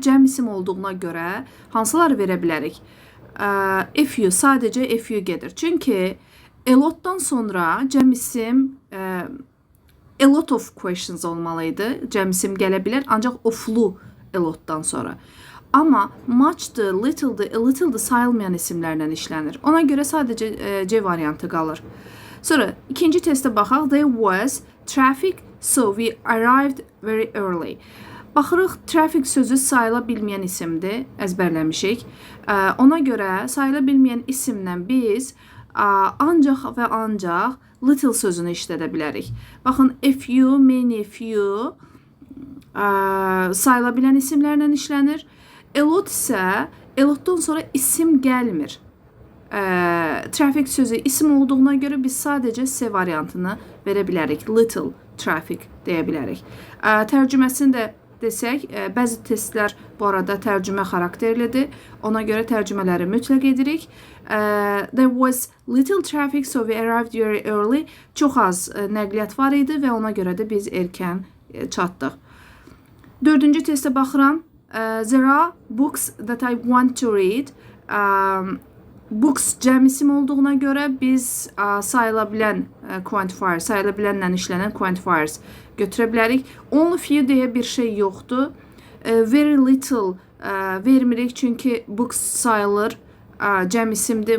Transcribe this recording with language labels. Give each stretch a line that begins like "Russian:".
Azerbaijani: Cəm isim olduğuna görə hansıları verə bilərik? A few, sadəcə a few gedir. Çünki a lotdan sonra cəm isim a lot of questions olmalıydı. Cəm isim gələ bilər, ancaq oflu a lotdan sonra. Amma much'dır, little'dır, a little'dır sayılmayan isimlərlə işlənir. Ona görə sadəcə C variantı qalır. Sonra ikinci testə baxaq.
English: There was traffic, so we arrived very early.
Azerbaijani: Baxırıq, traffic sözü sayıla bilməyən isimdir, əzbərləmişik. Ona görə sayıla bilməyən isimlə biz ancaq və ancaq little sözünü işlədə bilərik. Baxın, a few, many, few sayıla bilən isimlərlə işlənir. A lot isə, a lotdan sonra isim gəlmir. Traffic sözü isim olduğuna görə biz sadəcə C variantını verə bilərik. Little traffic deyə bilərik. Tərcüməsini də desək, bəzi testlər bu arada tərcümə xarakterlidir. Ona görə tərcümələri mütləq edirik.
English: There was little traffic, so we arrived very early.
Azerbaijani: Çox az nəqliyyat var idi və ona görə də biz erkən çatdıq. Dördüncü testə baxıram.
English: There are books that I want to read.
Azerbaijani: Books cəm isim olduğuna görə biz sayıla bilən quantifier, sayıla bilənlə işlənən quantifiers götürə bilərik. Only few deyə bir şey yoxdur. Very little vermirik çünki books sayılır, cəm isimdir.